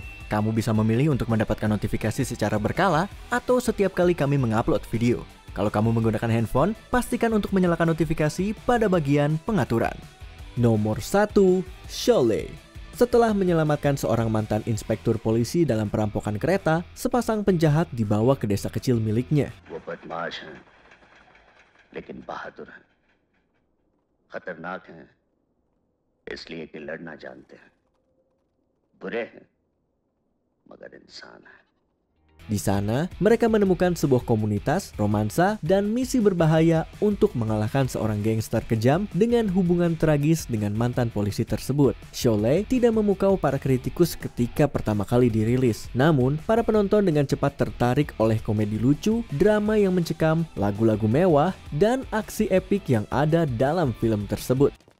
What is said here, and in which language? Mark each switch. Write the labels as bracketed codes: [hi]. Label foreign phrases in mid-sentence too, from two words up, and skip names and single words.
[id] Kamu bisa memilih untuk mendapatkan notifikasi secara berkala atau setiap kali kami mengupload video. Kalau kamu menggunakan handphone, pastikan untuk menyalakan notifikasi pada bagian pengaturan. Nomor 1, Sholay. Setelah menyelamatkan seorang mantan inspektur polisi dalam perampokan kereta, sepasang penjahat dibawa ke desa kecil miliknya. [hi] वो बदमाश हैं, लेकिन बहादुर हैं, खतरनाक हैं, इसलिए कि लड़ना जानते हैं, बुरे हैं, मगर इंसान हैं. [id] Di sana, mereka menemukan sebuah komunitas, romansa, dan misi berbahaya untuk mengalahkan seorang gangster kejam dengan hubungan tragis dengan mantan polisi tersebut. Sholay tidak memukau para kritikus ketika pertama kali dirilis. Namun, para penonton dengan cepat tertarik oleh komedi lucu, drama yang mencekam, lagu-lagu mewah, dan aksi epik yang ada dalam film tersebut.